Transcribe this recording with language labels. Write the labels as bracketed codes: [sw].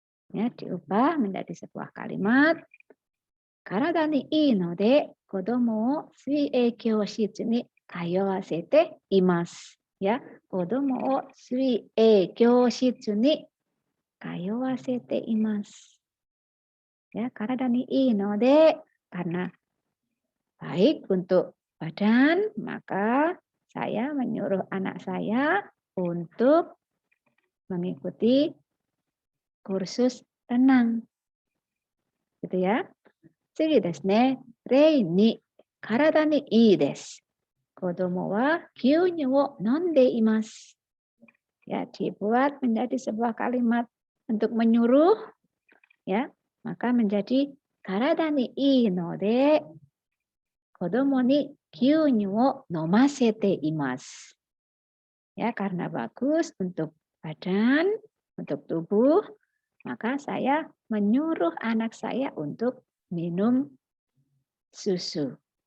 [id] Ya, diubah menjadi sebuah kalimat. [ja] 体にいいので、子供を水泳教室に通わせています。や、子供を水泳教室に通わせています. [id] Ya, karena i node karena baik untuk badan, maka saya menyuruh anak saya untuk mengikuti kursus renang. Gitu ya. [ja] 次ですね。例2、体にいいです。子供は牛乳を飲んでいます. [id] Ya, dibuat menjadi sebuah kalimat untuk menyuruh, ya, maka menjadi [ja] karada ni ii node kodomo ni gyunyu wo nomasete imasu. [id] Ya, karena bagus untuk badan, untuk tubuh, maka saya menyuruh anak saya untuk minum susu.